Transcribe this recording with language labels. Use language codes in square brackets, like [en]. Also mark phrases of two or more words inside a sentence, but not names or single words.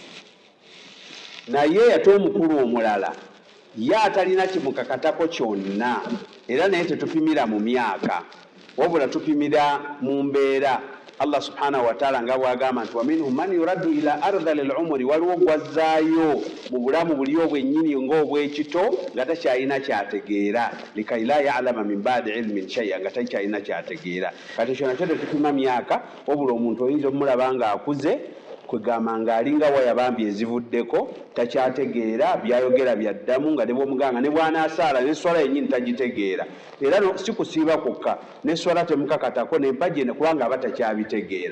[lg] Naye ate omukulu omulala ye atalina kimukakatako kyonna, era naye tetupimira mu myaka wabula tupimira mu mbeera. Allah [ar] سبحانه وتعالى [lg] nga bwagamba nti [ar] ومنهم من يرد إلى أرذل العمر, [lg] waliwo gwazzaayo mu bulamu buli obwennyini ng'obwekito nga takyalina kyategeera, [ar] لكي لا يعلم من بعد علم شيئا, [lg] nga takyalina kyategeera. Kati ekyo nakyo tetupima myaka, wabula omuntu oyinza omulaba ng'akuze kwegamba ng'alinga wayabambi ezivuddeko, takyategeera byayogera byaddamu, nga ne bw'omuganga ne bw'anaasaala n'eswala yennyini tagitegeera. Era si kusiiba kwokka, n'eswala temukakatako n'empagi kubanga aba takyabitegeera.